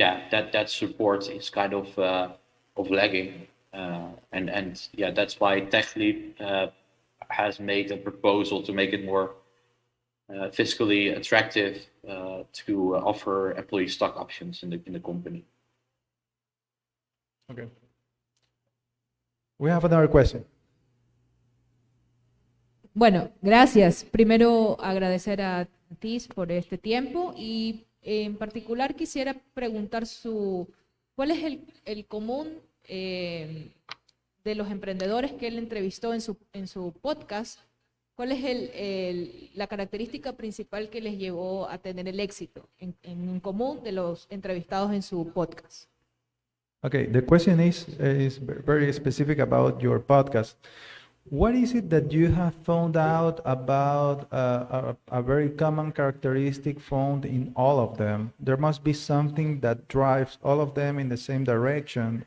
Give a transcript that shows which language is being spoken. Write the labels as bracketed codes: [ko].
[en] that support is kind of lagging, and yeah, that's why TechLeap has made a proposal to make it more fiscally attractive to offer employee stock options in the company. Okay. We have another question. [es] Bueno, gracias. Primero agradecer a Tis por este tiempo y en particular quisiera preguntar ¿cuál es el común de los emprendedores que él entrevistó en su podcast? ¿Cuál es la característica principal que les llevó a tener el éxito en común de los entrevistados en su podcast? [en] Okay, the question is very specific about your podcast. What is it that you have found out about a very common characteristic found in all of them? There must be something that drives all of them in the same direction.